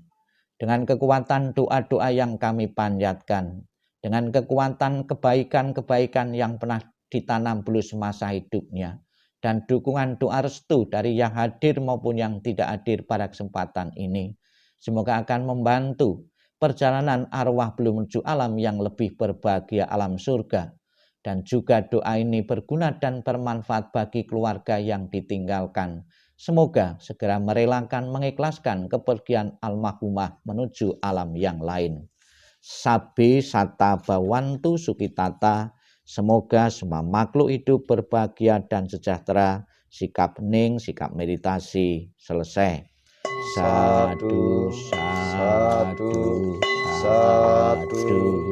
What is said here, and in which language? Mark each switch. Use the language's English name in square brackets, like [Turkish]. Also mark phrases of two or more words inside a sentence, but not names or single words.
[Indonesian] Dengan kekuatan doa-doa yang kami panjatkan, dengan kekuatan kebaikan-kebaikan yang pernah ditanam dulu semasa hidupnya, dan dukungan doa restu dari yang hadir maupun yang tidak hadir pada kesempatan ini, semoga akan membantu perjalanan arwah belum menuju alam yang lebih berbahagia, alam surga. Dan juga doa ini berguna dan bermanfaat bagi keluarga yang ditinggalkan. Semoga segera merelakan, mengikhlaskan kepergian almarhumah menuju alam yang lain. [Pali] Sabe sata bawantu sukitata, [Indonesian] semoga semua makhluk hidup berbahagia dan sejahtera. Sikap hening, sikap meditasi selesai. [Pali] Sadu, sadu, sadu.